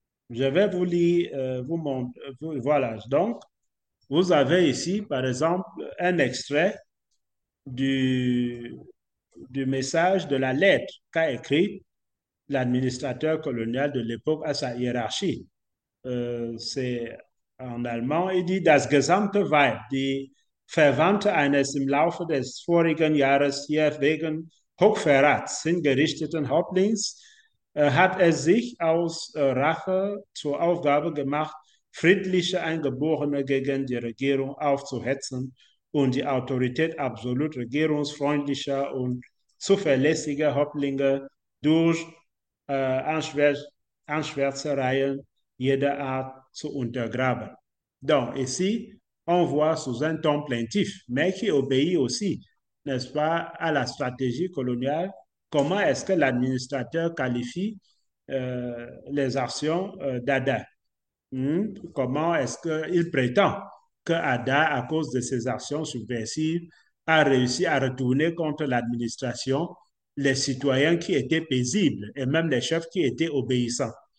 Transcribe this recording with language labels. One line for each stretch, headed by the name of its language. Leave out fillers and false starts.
French: Je vais vous lire, vous montrer. Voilà. Donc, vous avez ici, par exemple, un extrait du message de la lettre qu'a écrit l'administrateur colonial de l'époque à sa hiérarchie. C'est en allemand.
German: Il dit: Das gesamte Weib, die Verwandte eines im Laufe des vorigen Jahres hier wegen Hochverrats hingerichteten Häuptlings, hat es sich aus Rache zur Aufgabe gemacht, friedliche Eingeborene gegen die Regierung aufzuhetzen und die Autorität absolut regierungsfreundlicher und zuverlässiger Häuptlinge durch Anschwärzereien jeder Art zu untergraben.
French: Donc, ici, on voit sous un ton plaintif, mais qui obéit aussi, n'est-ce pas, à la stratégie coloniale. Comment est-ce que l'administrateur qualifie les actions d'Ada? Comment est-ce qu'il prétend que Ada, à cause de ses actions subversives, a réussi à retourner contre l'administration les citoyens qui étaient paisibles et même les chefs qui étaient obéissants?